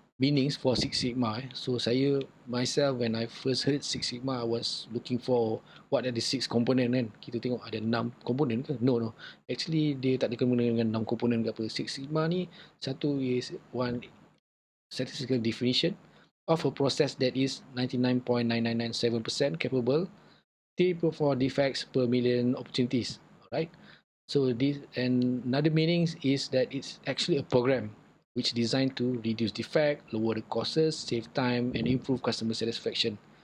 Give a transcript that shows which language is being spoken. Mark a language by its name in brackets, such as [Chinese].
[English] meanings for Six Sigma. So saya myself when I first heard Six Sigma, I was looking for what are the six component kan. [Malay] Kita tengok ada 6 komponen ke? No. Actually dia tak ada kena dengan 6 komponen ke apa. [English] Six Sigma [Malay] ni satu [English] is one statistical definition of a process that is 99.9997% capable 3.4 defects per million opportunities. Alright. So this, and another meaning is that it's actually a program which designed to reduce defect, lower the costs, save time, and improve customer satisfaction.